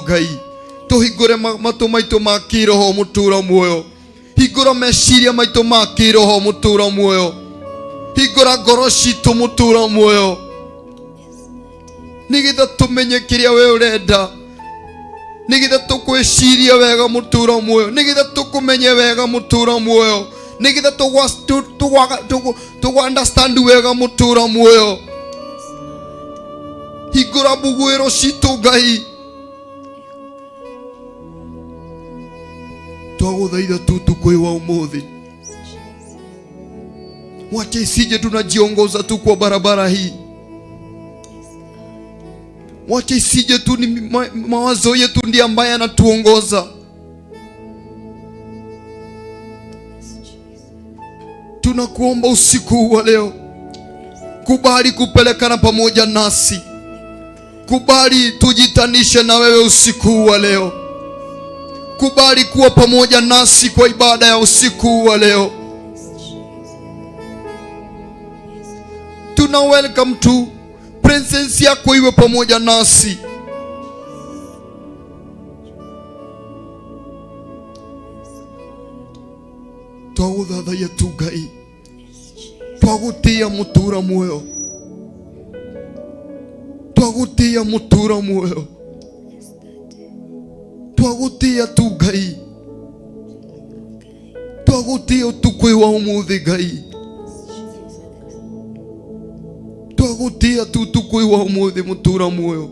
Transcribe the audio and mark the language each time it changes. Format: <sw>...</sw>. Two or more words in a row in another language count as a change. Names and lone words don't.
<ki>Ngai, tuhingũre matũ maitũ ma kĩroho mutura muoyo, hingũra meciria maitũ ma kĩroho mutura muoyo, hingũra ngoro citũ mutura muoyo, nigetha tumenye kĩrĩa we ũrenda, nigetha tukwĩciria wega mutura muoyo, nigetha tukumenye wega mutura muoyo, nigetha understand wega mutura muoyo. Hingũra mbugũĩro citũ Ngai, twagũthaitha tu tukũ wa ũmũthĩ,</ki> <sw>wacha isije tunajiongoza tu kwa barabara hii, wacha isije tu ni mawazo yetu ndiye ambaye anatuongoza. Tunakuomba usiku wa leo, kubali kupelekana pamoja nasi, kubali tujitanishe na wewe usiku wa leo, kubali kuwa pamoja nasi kwa ibada ya usiku wa leo. Tuna welcome tu presence yako iwe pamoja nasi.</sw> <ki>Twagũthathaiya tu Ngai, twagũtĩĩa mutura muoyo, twagũtĩĩa mutura muoyo, twagutia tu Ngai, twagutia utuku wa umuthi Ngai, twagutia tu utuku wa umuthi mutura muoyo.</ki>